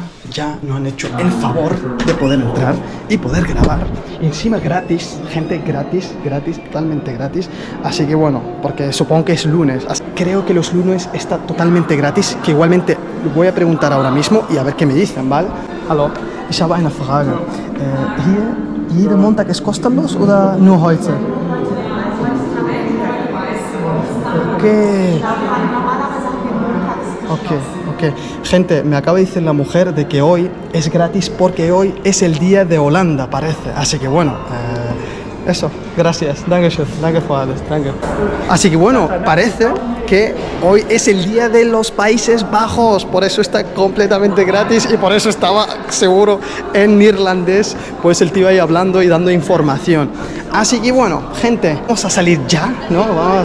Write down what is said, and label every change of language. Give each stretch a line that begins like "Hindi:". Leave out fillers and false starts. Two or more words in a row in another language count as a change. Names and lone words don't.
Spanish: Ya nos han hecho el favor de poder entrar y poder grabar. Y encima gratis, gente, gratis, totalmente gratis. Así que bueno, porque supongo que es lunes. Creo que los lunes está totalmente gratis, que igualmente voy a preguntar ahora mismo y a ver qué me dicen, ¿vale?
German: Hallo, ich habe eine Frage. Hier jeder Montag ist kostenlos oder nur heute?
Spanish: Ok. Gente, me acaba de decir la mujer de que hoy es gratis porque hoy es el día de Holanda, parece. Así que bueno, eso, gracias.
German: Danke für alles, danke.
Spanish: Así que bueno, parece que hoy es el día de los Países Bajos, por eso está completamente gratis y por eso estaba seguro en neerlandés, pues el tío ahí hablando y dando información. Así que bueno, gente, vamos a salir ya, ¿no?